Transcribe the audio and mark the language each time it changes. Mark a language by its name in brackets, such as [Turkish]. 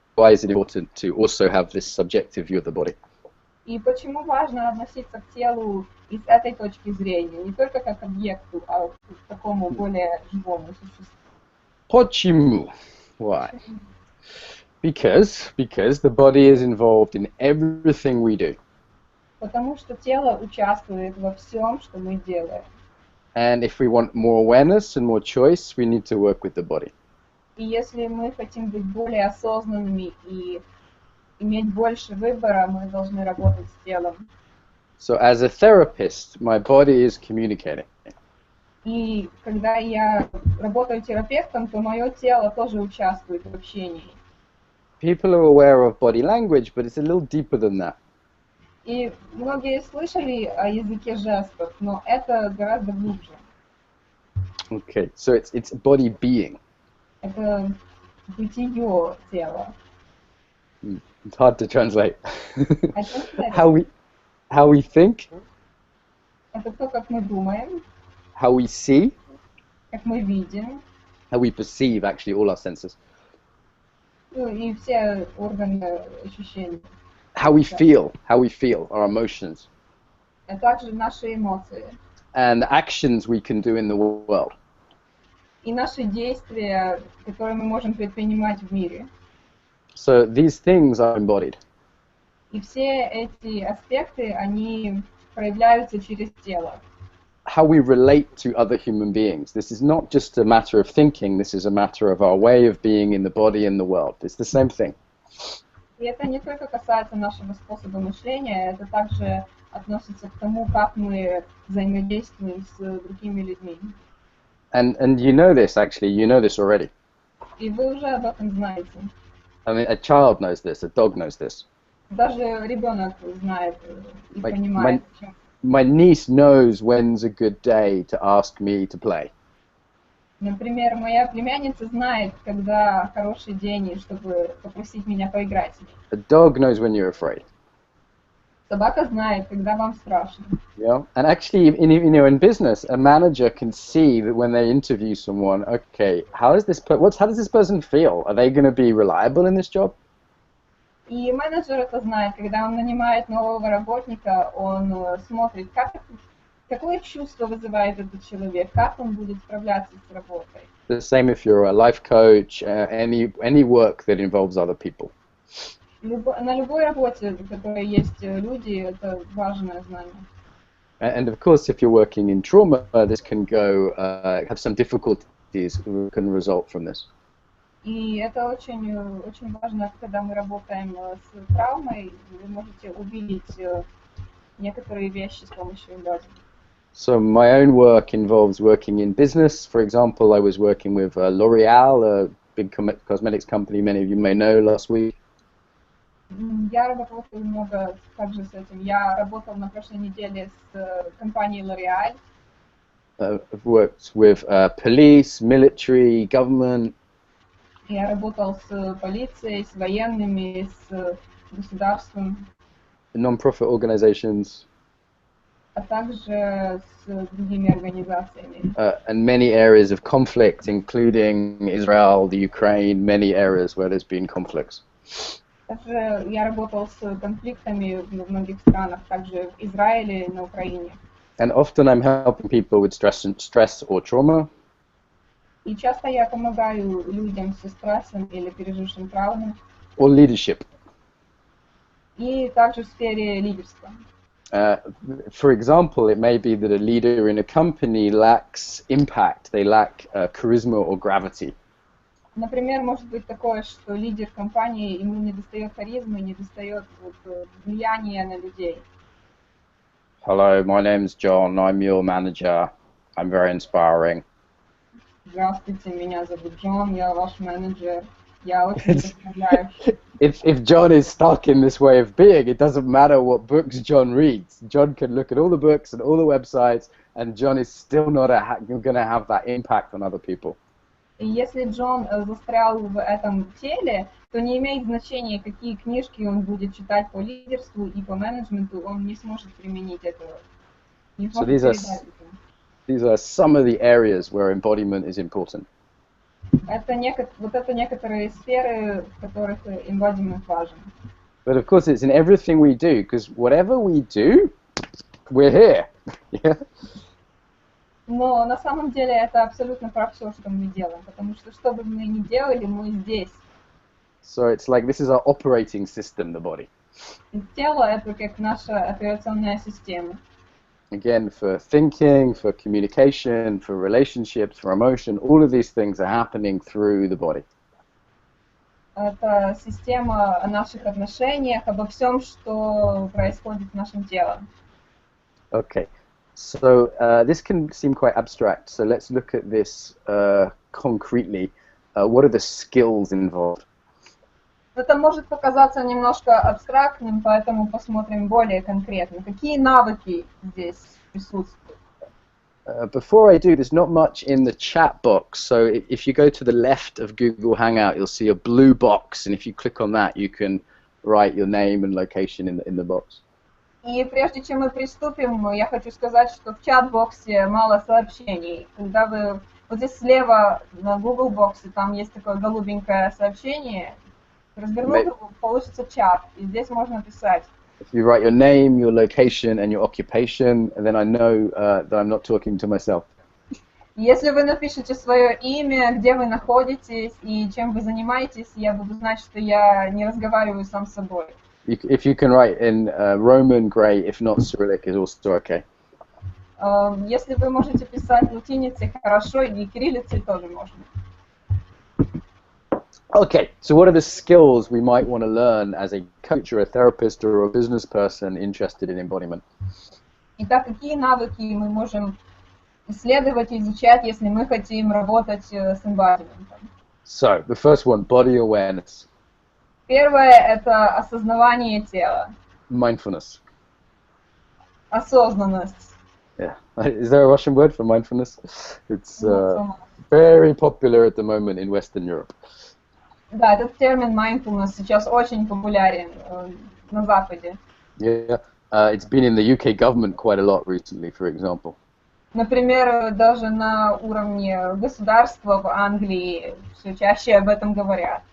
[English] Why is it important to also have this subjective view of the body? [Russian] И почему важно относиться к телу из этой точки зрения, не только как к объекту, а к такому более живому существу? Почему? [English] Why? Because the body is involved in everything we do. [Russian] Потому что тело участвует во всем, что мы делаем. [English] And if we want more awareness and more choice, we need to work with the body. [Russian] И если мы хотим быть более осознанными и иметь больше выбора, мы должны работать с телом. [English] So as a therapist, my body is communicating. [Russian] И когда я работаю терапевтом, то мое тело тоже участвует в общении. [English] People are aware of body language, but it's a little deeper than that. [Russian] И многие слышали о языке жестов, но это гораздо глубже. [English] Okay, so it's body being. [Russian] Это бытие тела. [English] It's hard to translate. I translate. How we think, [Russian] Это то, как мы думаем, [English] how we see, [Russian] как мы видим, [English] how we perceive, actually, all our senses. [Russian] ну, и все органы ощущений. [English] How we feel, our emotions. [Russian] А также наши эмоции. [English] And the actions we can do in the world. [Russian] И наши действия, которые мы можем предпринимать в мире. [English] So these things are embodied. [Russian] И все эти аспекты, они проявляются через тело. [English] How we relate to other human beings. This is not just a matter of thinking, this is a matter of our way of being in the body and the world. It's the same thing. [Russian] И это не только касается нашего способа мышления, это также относится к тому, как мы взаимодействуем с другими людьми. [English] And you know this, actually, you know this already. [Russian] И вы уже об этом знаете. [English] I mean, a child knows this, a dog knows this. [Russian] Даже ребенок знает и понимает. [English] My niece knows when's a good day to ask me to play. [Russian] Например, моя племянница знает, когда хороший день, чтобы попросить меня поиграть с ней. [English] A dog knows when you're afraid. [Russian] Собака знает, когда вам страшно. [English] Yeah, and actually, in business, a manager can see that when they interview someone, okay, how does this person feel? Are they going to be reliable in this job? [Russian] И менеджер это знает, когда он нанимает нового работника, он смотрит, какое чувство вызывает этот человек, как он будет справляться с работой. [English] The same if you're a life coach, any work that involves other people. [Russian] На любой работе, в которой есть люди, это важное знание. [English] And of course, if you're working in trauma, this can go have some difficulties can result from this. [Russian] И это очень важно, когда мы работаем с травмой, вы можете увидеть некоторые вещи с помощью эмбодимента. [English] So my own work involves working in business. For example, I was working with L'Oreal, a big cosmetics company many of you may know, last week. [Russian] Я работала много также с этим. Я работал на прошлой неделе с компанией L'Oréal. [English] I've worked with police, military, government. [Russian] Я работал с полицией, с военными, с государством, [English] Non-profit organizations, [Russian] а также с другими организациями. [English] and many areas of conflict, including Israel, the Ukraine, many areas where there's been conflicts. [Russian] Также я работал с конфликтами в многих странах, также в Израиле и на Украине. [English] And often I'm helping people with stress or trauma, [Russian] И часто я помогаю людям со стрессом или пережившим травму, [English] or leadership. [Russian] и также в сфере лидерства. [English] For example, it may be that a leader in a company lacks impact, they lack charisma or gravity. [Russian] Например, может быть такое, что лидер компании, ему недостает харизмы, недостает влияния на людей. [English] Hello, my name's John, I'm your manager, I'm very inspiring. [Russian] Здравствуйте, меня зовут Джон, я ваш менеджер, я очень вдохновляю. [English] If John is stuck in this way of being, it doesn't matter what books John reads. John can look at all the books and all the websites, and John is still not going to have that impact on other people. [Russian] И если Джон застрял в этом теле, то не имеет значения, какие книжки он будет читать по лидерству и по менеджменту, он не сможет применить этого. Не [English] So [Russian] сможет передать это. [English] these are some of the areas where embodiment is important. [Russian] Это некоторые сферы, в которых эмбодимент важен. [English] But of course, it's in everything we do, because whatever we do, we're here. Yeah? [Russian] Но на самом деле это абсолютно про все, что мы делаем, потому что бы мы ни делали, мы здесь. [English] So it's like this is our operating system, the body. [Russian] И тело это как наша операционная система. [English] Again, for thinking, for communication, for relationships, for emotion, all of these things are happening through the body. [Russian] Это система о наших отношениях, обо всем, что происходит с нашим телом. [English] Okay, so this can seem quite abstract, so let's look at this concretely. What are the skills involved? [Russian] Это может показаться немножко абстрактным, поэтому посмотрим более конкретно. Какие навыки здесь присутствуют? [English] Before I do, there's not much in the chat box, so if you go to the left of Google Hangout, you'll see a blue box, and if you click on that, you can write your name and location in the box. [Russian] И прежде чем мы приступим, я хочу сказать, что в чат-боксе мало сообщений. Когда вы вот здесь слева на Google боксе, там есть такое голубенькое сообщение, развернуть его, получится чат, и здесь можно писать. [English] If you write your name, your location, and your occupation, then I know that I'm not talking to myself. [Russian] Если вы напишете свое имя, где вы находитесь и чем вы занимаетесь, я буду знать, что я не разговариваю сам с собой. [English] If you can write in Roman, great. If not, Cyrillic is also okay. [Russian] Если вы можете писать латиницей, хорошо, и кириллицей тоже можно. [English] Okay, so what are the skills we might want to learn as a coach or a therapist or a business person interested in embodiment? [Russian] Итак, какие навыки мы можем исследовать и изучать, если мы хотим работать с эмбодиментом? [English] So, the first one, body awareness. [Russian] Первое – это осознавание тела, [English] Mindfulness. [Russian] осознанность. [English] Yeah. Is there a Russian word for mindfulness? It's very popular at the moment in Western Europe. [Russian] Да, этот термин mindfulness сейчас очень популярен на Западе. [English] Yeah. It's been in the UK government quite a lot recently, for example. [Russian] Например, даже на уровне государства в Англии все чаще об этом говорят.